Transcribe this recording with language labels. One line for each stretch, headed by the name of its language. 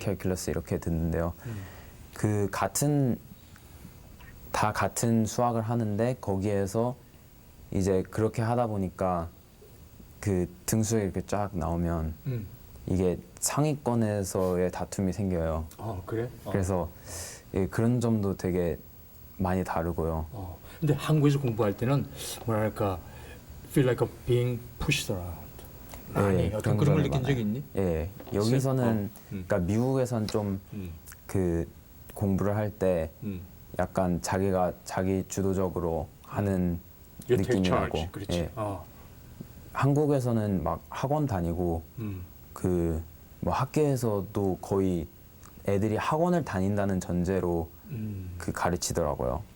Korean: 캘큘러스 이렇게 듣는데요. 그 다 같은 수학을 하는데 거기에서 이제 그렇게 하다 보니까 그 등수에 이렇게 쫙 나오면 이게 상위권에서의 다툼이 생겨요. 그래? 그래서 예, 그런 점도 되게 많이 다르고요. 근데 한국에서 공부할 때는 뭐랄까
English: feel like being pushed around.
Korean: 많이 어떤 그런 걸 느낀 적이 있니? 예, 여기서는 그러니까 미국에선 좀 음, 그 공부를 할 때 음. 약간 자기가 자기 주도적으로 하는
English: You take
Korean: 느낌이
English: charge.
Korean: 나고 그렇지. 예, 한국에서는 막 학원 다니고 그 뭐 학교에서도 거의 애들이 학원을 다닌다는 전제로 그 가르치더라고요.